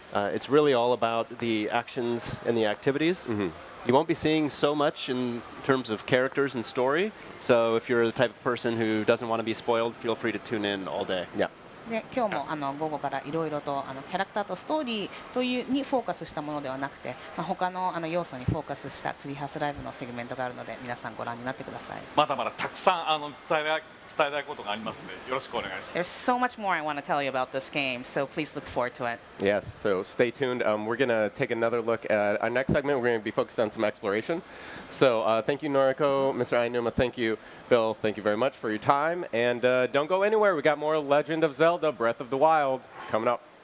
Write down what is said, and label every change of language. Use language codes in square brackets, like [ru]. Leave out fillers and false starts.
[en] It's really all about the actions and the activities. You won't be seeing so much in terms of characters and story. So if you're the type of person who doesn't want to be spoiled, feel free to tune in all day. Yeah. [ja] で今日も午後からいろいろとキャラクターとストーリーというにフォーカスしたものではなくて、他の要素にフォーカスしたツリーハウスライブのセグメントがあるので皆さんご覧になってください。まだまだたくさん伝伝えたいことがありますのでよろしくお願いします。 [en] There's so much more I want to tell you about this game, so please look forward to it. Yes, so stay tuned. We're going to take another look at our next segment. We're going to be focused on some exploration. So thank you, Noriko. Mr. Ainuma, thank you. Bill, thank you very much for your time. And don't go anywhere. We got more Legend of Zelda Breath of the Wild coming up.